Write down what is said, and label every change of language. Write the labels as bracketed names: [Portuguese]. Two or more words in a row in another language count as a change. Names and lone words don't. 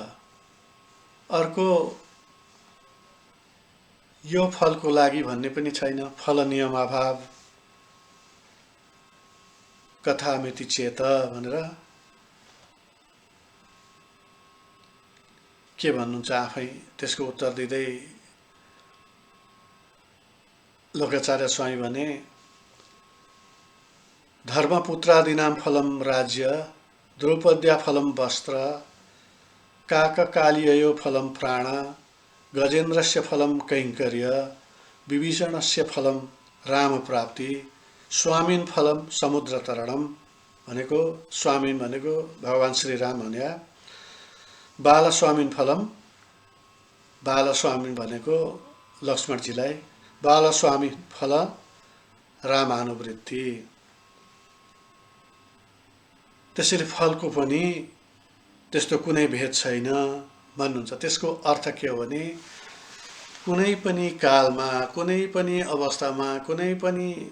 [Nepali] अर्को यो फलको लागि भन्ने पनि छैन, [Sanskrit] फल नियम अभाव कथामिति [Nepali] चेत भनेर के भन्नुहुन्छ आफै त्यसको उत्तर दिँदै लोकाचार्य स्वामी भने [Sanskrit] धर्मपुत्रादीनां फलं राज्य द्रौपद्या फलं वस्त्र काककालिययो फलं प्राण गजेन्द्रस्य फलं कैंकर्य विभीषणस्य फलं राम प्राप्ति स्वामीन फलं समुद्र तरणम [Nepali] भनेको स्वामीन भनेको भगवान श्री राम भन्या [Sanskrit] बालस्वामीन फलम [Nepali] बालस्वामीन भनेको लक्ष्मणजीलाई [Sanskrit] बालस्वामी फल रामानुवृत्ति [Nepali] त्यसरी फलको पनि त्यस्तो कुनै भेद छैन भन्नुहुन्छ। त्यसको अर्थ के हो भने कुनै पनि कालमा कुनै पनि अवस्थामा कुनै पनि